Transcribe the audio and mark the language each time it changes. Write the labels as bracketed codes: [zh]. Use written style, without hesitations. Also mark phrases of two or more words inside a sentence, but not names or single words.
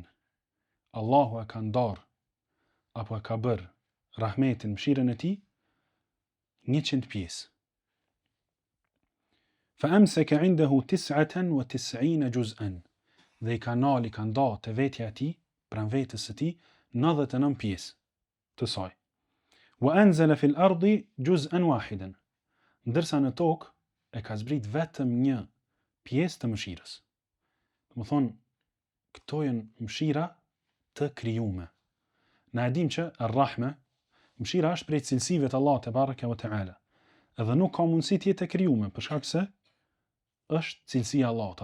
[sq] Allahu e ka ndar apo e ka bër rahmetin, mëshirën e tij 100 pjesë. [ar] فأمسك عنده 99 جزءا. [sq] Dhe i ka nda të vetja e tij, pran vetës së tij, 99 pjesë të saj. [ar] وأنزل في الأرض جزءا واحدا. [sq] Ndërsa në tokë e ka zbrit vetëm një pjesë të mëshirës. Do të thonë, këto janë mëshira të krijuame. Na e dim që ar-rahme, mëshira është prej cilësive të Allahut [ar] تبارك وتعالى. [sq] Edhe nuk ka mundësi të jetë e krijuame, për shkak se është cilësia e Allahut.